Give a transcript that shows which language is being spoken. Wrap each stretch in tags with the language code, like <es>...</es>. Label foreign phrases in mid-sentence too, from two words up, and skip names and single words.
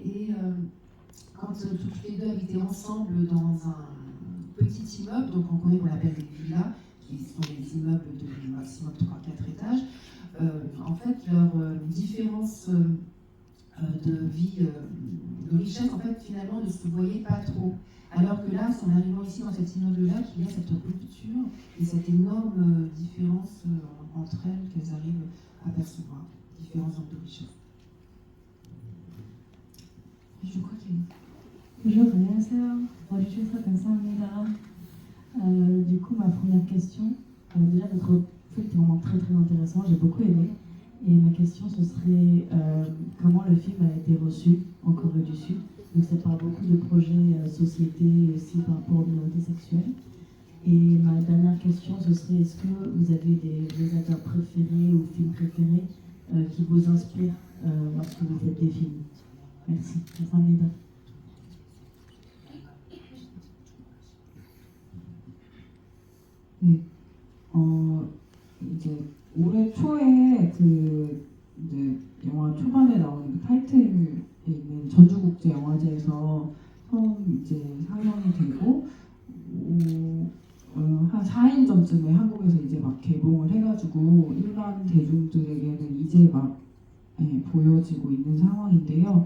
<fr>Et quand toutes les deux habitaient ensemble dans un petit immeuble, donc en Corée on l'appelle des villas, qui sont des immeubles de maximum 3-4 étages, en fait leur différence de vie, de richesse, en fait finalement ne se voyait pas trop. Alors que là, c'est en arrivant ici dans cet immeuble-là qu'il y a cette rupture et cette énorme différence entre elles qu'elles arrivent à percevoir, différents ordres de richesse. Je crois qu'il Bonjour,</fr> <ko>안녕하세요. 와주셔서 감사합니다.</ko> <fr>Du coup, ma première question, déjà votre film était vraiment très très intéressant, j'ai beaucoup aimé. Et ma question ce serait comment le film a été reçu en Corée du Sud. Donc ça parle beaucoup de projets société et aussi par rapport aux minorités sexuelles. Et ma dernière question ce serait est-ce que vous avez des réalisateurs préférés ou films préférés qui vous inspirent lorsque vous faites des films. Merci.</fr> <ko>감사합니다. 네, 이제 올해 초에 이제 영화 초반에 나오는 그 타이틀에 있는 전주국제영화제에서 처음 이제 상영이 되고 한 4일 전쯤에 한국에서 이제 막 개봉을 해가지고 일반 대중들에게는 이제 막 보여지고 있는 상황인데요.</ko>